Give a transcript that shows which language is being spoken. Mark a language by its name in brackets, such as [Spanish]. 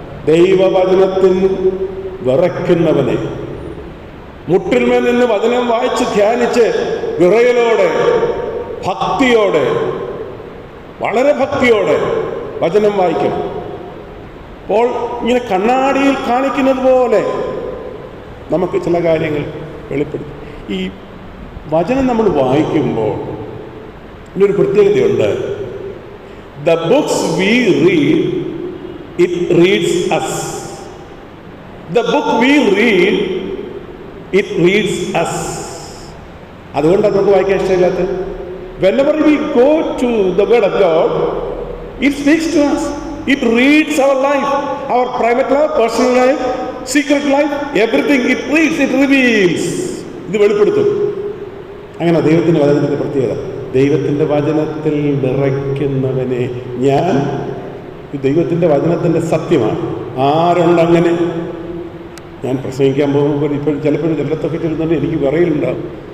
[Malayalam] ദൈവവചനത്തിൽ വിറയ്ക്കുന്നവനെ. മുട്ടിന്മേൽ നിന്ന് വചനം വായിച്ച് ധ്യാനിച്ച് വിറയലോടെ, ഭക്തിയോടെ, വളരെ ഭക്തിയോടെ വചനം വായിക്കണം. അപ്പോൾ ഇങ്ങനെ കണ്ണാടിയിൽ കാണിക്കുന്നത് പോലെ നമുക്ക് ചില കാര്യങ്ങൾ വെളിപ്പെടുത്തും. ഈ വചനം നമ്മൾ വായിക്കുമ്പോൾ ഇതിനൊരു പ്രത്യേകതയുണ്ട്. [English] The books we read, it reads us. The book we read, it reads us. [Malayalam] അതുകൊണ്ടാണ് നമുക്ക് വായിക്കാൻ ഇഷ്ടമില്ലാത്തത്. [English] Whenever we go to the word of God, it speaks to us. It reads our life, our private life, personal life, secret life, everything it reads, it reveals. [Malayalam] ഇത് വെളിപ്പെടുത്തും. അങ്ങനെ ദൈവത്തിൻ്റെ വചനത്തിൻ്റെ പ്രത്യേകത. ദൈവത്തിൻ്റെ വചനത്തിൽ വിറയ്ക്കുന്നവനെ ഞാൻ, ദൈവത്തിൻ്റെ വചനത്തിൻ്റെ സത്യമാണ്. ആരുണ്ടങ്ങനെ? ഞാൻ പ്രസംഗിക്കാൻ പോകുമ്പോൾ ഇപ്പോൾ ചിലപ്പോഴും ചിലത്തൊക്കെ ചെല്ലുന്നുണ്ട് എനിക്ക് വിറയലുണ്ടാവും.